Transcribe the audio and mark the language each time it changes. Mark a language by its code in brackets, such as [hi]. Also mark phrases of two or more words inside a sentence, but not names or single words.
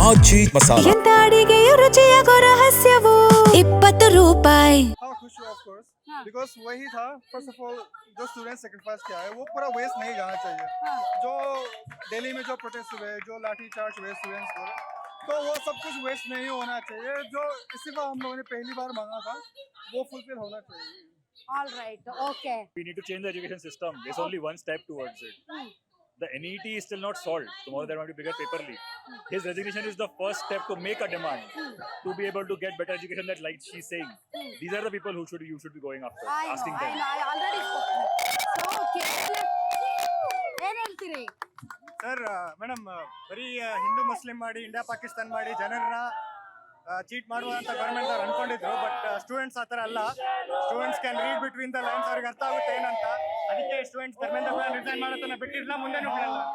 [kn] ಚೀಸ್ ಮಸಾಲ. ಎಂತ ಅಡಿಗೆಯ ರುಚಿಯಾಗೋ ರಹಸ್ಯವು 20 ರೂಪಾಯಿ. [hi] हाँ खुश हुआ [en] of course because [hi] वही था [en] first of all [hi] जो [en] student sacrifice [hi] किया है वो पूरा वेस्ट नहीं जाना चाहिए. जो दिल्ली में जो प्रोटेस्ट हुए जो लाठी चार्ज हुए स्टूडेंट्स को तो वो सब कुछ वेस्ट नहीं होना चाहिए. जो इसी बार हम लोगों ने पहली बार मांगा था वो फुलफिल होना चाहिए. [en] All right, okay. We need to change the education system. There's only one step towards it. The NET is still not solved. Tomorrow there might be bigger paper leak. His resignation is the first step to make a demand to be able to get better education. That, like she's saying, these are the people who you should be going after, asking them. I already spoke. So, [kn] ಏನ್ ಹೇಳ್ತೀರಿ ಸರ್ ಮೇಡಮ್ ಬರೀ ಹಿಂದೂ ಮುಸ್ಲಿಂ ಮಾಡಿ ಇಂಡಿಯಾ ಪಾಕಿಸ್ತಾನ್ ಮಾಡಿ ಜನರನ್ನ ಚೀಟ್ ಮಾಡುವಂತ ಗವರ್ಮೆಂಟ್ ಅವ್ರು ಅನ್ಕೊಂಡಿದ್ರು. [en] But students [kn] ಆ ಥರ ಅಲ್ಲ. [en] students can read between the lines. [kn] ಅವ್ರಿಗೆ ಅರ್ಥ ಆಗುತ್ತೆ ಏನಂತ. ಅದಕ್ಕೆ ಸ್ಟೂಡೆಂಟ್ಸ್ ಧರ್ಮೇಂದ್ರ ಪ್ರಧಾನ್ ರಿಸೈನ್ ಮಾಡೋದನ್ನ ಬಿಟ್ಟಿರಲ್ಲ, ಮುಂದೆನೂ ಬಿಡಲ್ಲ ಅಂತ.